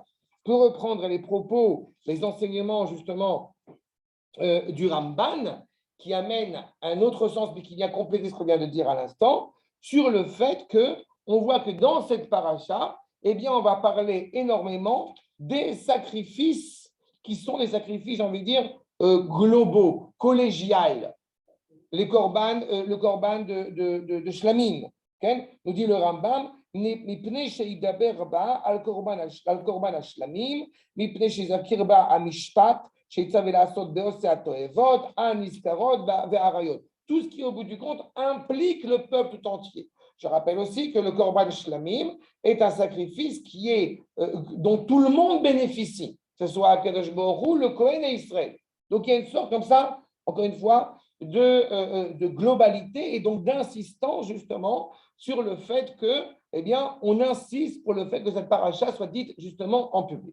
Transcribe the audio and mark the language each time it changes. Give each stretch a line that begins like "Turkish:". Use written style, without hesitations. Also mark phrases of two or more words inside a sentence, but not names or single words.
French: Pour reprendre les propos, les enseignements justement du Ramban, qui amène un autre sens, mais qui vient compléter ce qu'on vient de dire à l'instant, sur le fait qu'on voit que dans cette paracha, eh bien, on va parler énormément des sacrifices qui sont des sacrifices, j'ai envie de dire, globaux, collégiales. Le korban de Shlamim. Okay? Nous dit le Rambam,
Hebrew: מפני שידבר בה על קורבן השלמים, מפני שיזכיר בה המשפט שיצווה לעשות בעושי התועבות, הנזכרות והעריות.
French: Tout ce qui, au bout du compte, implique le peuple tout entier. Je rappelle aussi que le
Hebrew: קורבן שלמים
French: est un sacrifice dont tout le monde bénéficie, que ce soit
Hebrew: הקדוש ברוך הוא,
French: le Kohen et Israël. Donc il y a une sorte comme ça, encore une fois, de globalité et donc d'insistance justement sur le fait que, eh bien, on insiste pour le fait que cette paracha soit dite justement en public.